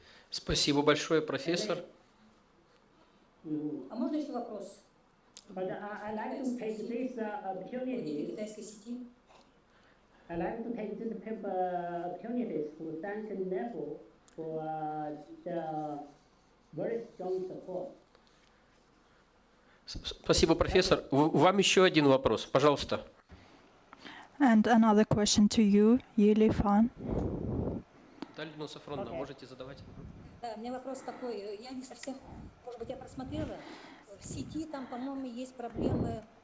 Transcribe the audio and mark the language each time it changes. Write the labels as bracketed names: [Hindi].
[Russian] Спасибо большое, профессор. А можно еще вопрос? [English] But I like to take this opportunity. I like to take this opportunities to thank NEFO for the very strong support. [Russian] Спасибо, профессор. Вам еще один вопрос, пожалуйста. [English] And another question to you, Li Fan. [Russian] Да, Людмила Сафронова, можете задавать. Да, у меня вопрос такой, я не совсем, может быть, я просмотрела, в сети там, по-моему, есть проблемы.